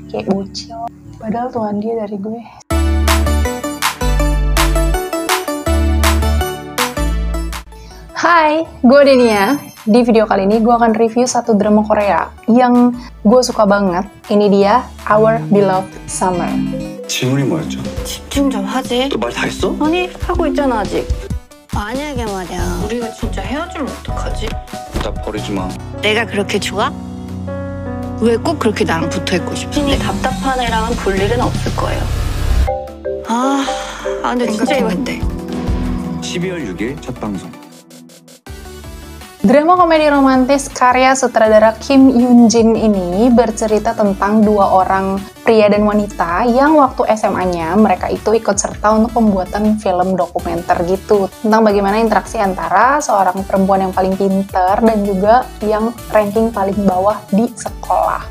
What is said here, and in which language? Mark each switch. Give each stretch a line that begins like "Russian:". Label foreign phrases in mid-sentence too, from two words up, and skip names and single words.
Indonesian: kayak bocil. Padahal Tuhan dia dari gue. Hai, gue Denia. Di video kali ini gue akan review satu drama Korea yang gue suka banget. Ini dia Our Beloved Summer.
Korean: 질문이 뭐였죠? 집중 좀 하지. 너 말 다 했어? 아니, 하고 있잖아 아직. 만약에 말이야 우리가 진짜 헤어지면 어떡하지? 나 버리지 마. 내가 그렇게 좋아? 왜 꼭 그렇게 나랑 붙어있고 싶은데? 답답한 애랑은 볼 일은 없을 거예요. 근데 진짜 이거 12월 6일 첫 방송.
Indonesian: Drama komedi romantis karya sutradara Kim Yoon Jin ini bercerita tentang dua orang pria dan wanita yang waktu SMA-nya mereka itu ikut serta untuk pembuatan film dokumenter gitu tentang bagaimana interaksi antara seorang perempuan yang paling pinter dan juga yang ranking paling bawah di sekolah.